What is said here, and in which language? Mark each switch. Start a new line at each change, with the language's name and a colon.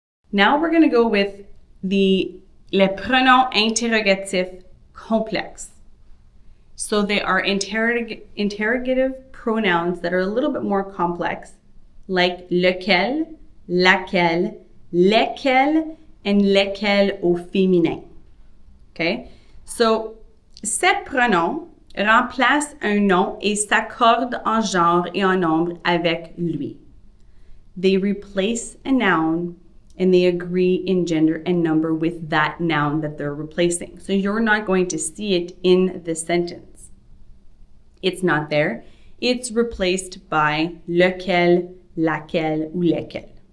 English: Now we're going to go with
French: les pronoms interrogatifs complexes.
English: So they are interrogative pronouns that are a little bit more complex, like lequel, laquelle, lesquels, and lesquels
French: au féminin.
English: Okay?
French: So, ces pronoms remplacent un nom et s'accordent en genre et en nombre avec lui.
English: They replace a noun and they agree in gender and number with that noun that they're replacing. So you're not going to see it in the sentence. It's not there. It's replaced by lequel, laquelle, ou lesquels.